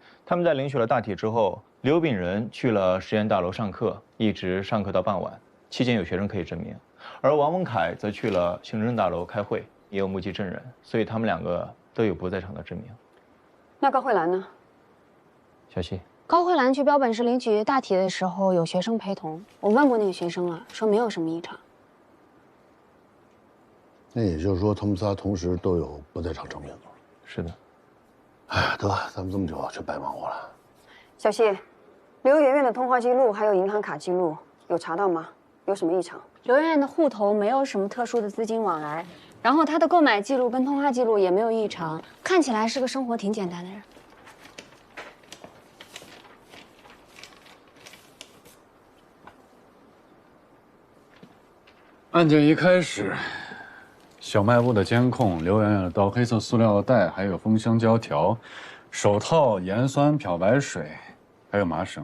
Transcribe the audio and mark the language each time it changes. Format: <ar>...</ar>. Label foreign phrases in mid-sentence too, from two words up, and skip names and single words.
<zh>他們在領取了大體之後，劉炳仁去了實驗大樓上課，一直上課到傍晚，期間有學生可以證明；而王文凱則去了行政大樓開會，也有目擊證人，所以他們兩個都有不在場的證明。那高慧蘭呢？小希。高慧蘭去標本室領取大體的時候，有學生陪同。我問過那個學生了，說沒有什麼異常。那也就是說，他們仨同時都有不在場證明。是的。哎呀，得，咱們這麼久就白忙活了。小希，劉媛媛的通話記錄還有銀行卡記錄有查到嗎？有什麼異常？劉媛媛的戶頭沒有什麼特殊的資金往來，然後她的購買記錄跟通話記錄也沒有異常，看起來是個生活挺簡單的人。案件一開始，小賣部的監控，劉媛媛到黑色塑料袋，還有封箱膠條、手套、鹽酸、漂白水，還有麻繩。</zh>